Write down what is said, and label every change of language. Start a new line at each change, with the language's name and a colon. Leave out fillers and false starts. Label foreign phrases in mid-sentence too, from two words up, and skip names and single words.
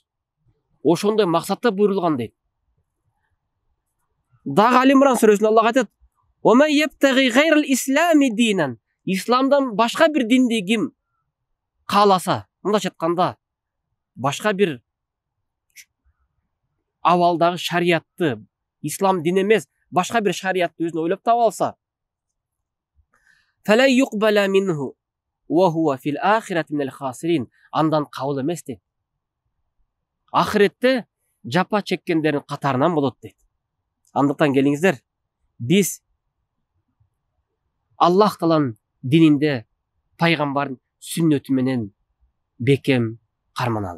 Kyrgyz: Ошондой максатта буйрулган дейт. Дагы Али-Имран сүрөсүндө Аллах айтат:
Arabic: "ومن يبتغ غير الإسلام دينا."
Kyrgyz: Исламдан башка бир динди ким кааласа, мындайча айтканда, башка бир абалдагы шариятты, ислам дин эмес, башка бир шариятты өзүнө ойлоп таап алса,
Arabic: فلن يقبل منه وهو في الآخرة من الخاسرين.
Kyrgyz: Андан кабыл эмес дейт. Ахиретте жапа чеккендердин катарынан болот дейт. Андыктан келиңиздер, биз Аллах Тааланын дининде пайгамбардын сүннөтү менен бекем карманалык.